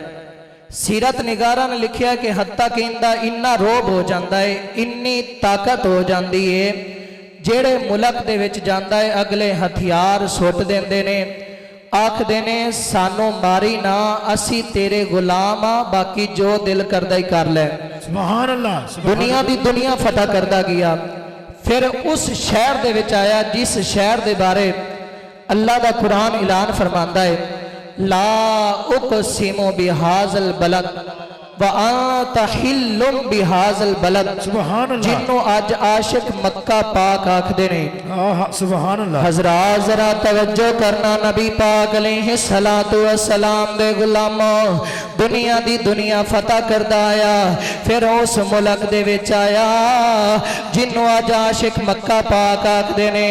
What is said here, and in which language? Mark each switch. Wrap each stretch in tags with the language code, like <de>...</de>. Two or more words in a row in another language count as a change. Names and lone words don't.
<pa>ਸੀਰਤ ਨਿਗਾਰਾਂ ਨੇ ਲਿਖਿਆ ਕਿ ਹੱਤਾ ਕਹਿੰਦਾ ਇੰਨਾ ਰੋਬ ਹੋ ਜਾਂਦਾ ਹੈ, ਇੰਨੀ ਤਾਕਤ ਹੋ ਜਾਂਦੀ ਹੈ, ਜਿਹੜੇ ਮੁਲਕ ਦੇ ਵਿੱਚ ਜਾਂਦਾ ਹੈ ਅਗਲੇ ਹਥਿਆਰ ਸੁੱਟ ਦਿੰਦੇ ਨੇ, ਆਖਦੇ ਨੇ ਸਾਨੂੰ ਮਾਰੀ ਨਾ, ਅਸੀਂ ਤੇਰੇ ਗੁਲਾਮ ਆ, ਬਾਕੀ ਜੋ ਦਿਲ ਕਰਦਾ ਹੀ ਕਰ ਲੈ।</pa> <ar>سبحان الله.</ar> <pa>ਦੁਨੀਆ ਦੀ ਦੁਨੀਆ ਫਤਹ ਕਰਦਾ ਗਿਆ। ਫਿਰ ਉਸ ਸ਼ਹਿਰ ਦੇ ਵਿੱਚ ਆਇਆ ਜਿਸ ਸ਼ਹਿਰ ਦੇ ਬਾਰੇ ਅੱਲਾਹ ਦਾ ਕੁਰਾਨ ਐਲਾਨ ਫਰਮਾਂਦਾ ਹੈ,</pa> <ar>لا أقسم بهذا البلد وأنت حل بهذا البلد. سبحان الله.</ar> <pa>ਜਿਹਨੂੰ ਅੱਜ ਆਸ਼ਿਕ ਮੱਕਾ ਪਾਕ ਆਖਦੇ ਨੇ।</pa> <ar>سبحان الله.</ar> <pa>ਹਜ਼ਰਾਤ ਜ਼ਰਾ ਤਵੱਜੋ ਕਰਨਾ, ਨਬੀ ਪਾਕ</pa> <ar>عليه الصلاة والسلام</ar> <pa>ਦੇ ਗ਼ੁਲਾਮੋ, ਦੁਨੀਆ ਦੀ ਦੁਨੀਆ ਫ਼ਤਹ ਕਰਦਾ ਆਇਆ, ਫਿਰ ਉਸ ਮੁਲਕ ਦੇ ਵਿੱਚ ਆਇਆ ਜਿਹਨੂੰ ਅੱਜ ਆਸ਼ਿਕ ਮੱਕਾ ਪਾਕ ਆਖਦੇ ਨੇ।</pa>